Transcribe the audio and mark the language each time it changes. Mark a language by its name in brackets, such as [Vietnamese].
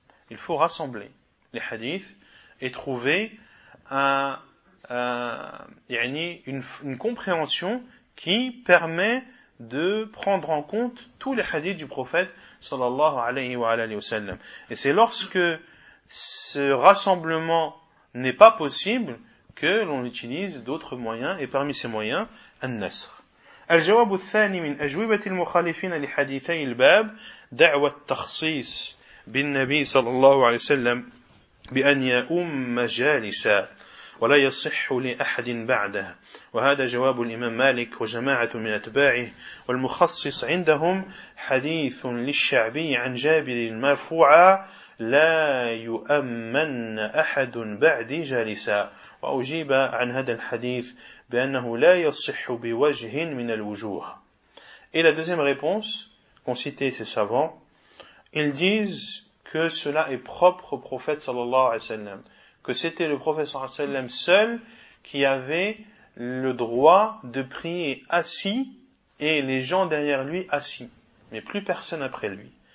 [French] Il faut rassembler les hadiths et trouver une compréhension qui permet de prendre en compte tous les hadiths du prophète sallallahu alayhi wa alayhi wa sallam. Et c'est lorsque ce rassemblement n'est pas possible que l'on utilise d'autres moyens, et parmi ces moyens, an-nasr. [Arabic] الجواب الثاني من أجوبة المخالفين لحديثي الباب دعوة التخصيص بالنبي صلى الله عليه وسلم بأن يؤم جالسا ولا يصح لأحد بعده وهذا جواب الإمام مالك وجماعة من أتباعه والمخصص عندهم حديث للشعبي عن جابر المرفوع لا يؤمن أحد بعد جالسا وأجيب عن هذا الحديث بأنه لا يصح بوجه من الوجوه. [French] Et la deuxième réponse qu'ont cité ces savants, ils disent que cela est propre au prophète sallallahu alayhi wa sallam, que c'était le prophète sallallahu alayhi wa sallam seul qui avait le droit de prier assis et les gens derrière lui assis, mais plus personne après lui.